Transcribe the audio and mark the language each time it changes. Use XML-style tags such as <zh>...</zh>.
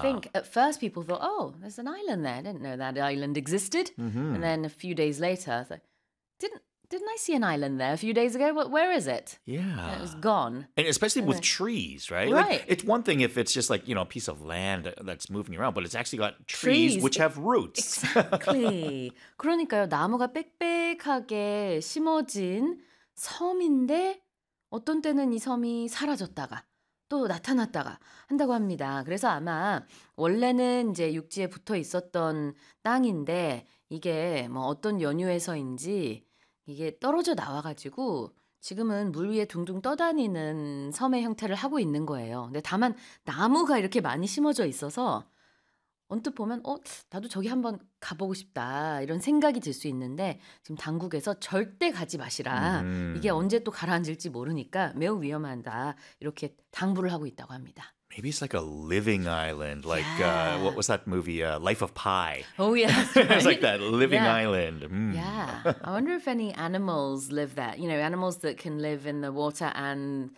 <en>think at first people thought, oh, there's an island there. I didn't know that island existed. Mm-hmm. And then a few days later, I thought, didn't I see an island there a few days ago? Where is it? Yeah. It was gone. And especially with trees, right? Right. Like, it's one thing if it's just like, you know, a piece of land that's moving around, but it's actually got trees which have roots. Exactly.</en> <ko>그러니까요, 나무가 빽빽하게 심어진 섬인데 어떤 때는 이 섬이 사라졌다가 또 나타났다가 한다고 합니다. 그래서 아마 원래는 이제 육지에 붙어 있었던 땅인데 이게 뭐 어떤 연유에서인지 이게 떨어져 나와가지고 지금은 물 위에 둥둥 떠다니는 섬의 형태를 하고 있는 거예요. 근데 다만 나무가 이렇게 많이 심어져 있어서 언뜻 보면 나도 저기 한번 가보고 싶다 이런 생각이 들 수 있는데 지금 당국에서 절대 가지 마시라. 이게 언제 또 가라앉을지 모르니까 매우 위험하다 이렇게 당부를 하고 있다고 합니다.</ko> <en>Maybe it's like a living island, like what was that movie, Life of Pi? Oh, yeah. Right. It's like that living island. Mm. Yeah. I wonder if any animals live there. You know, animals that can live in the water and...</en>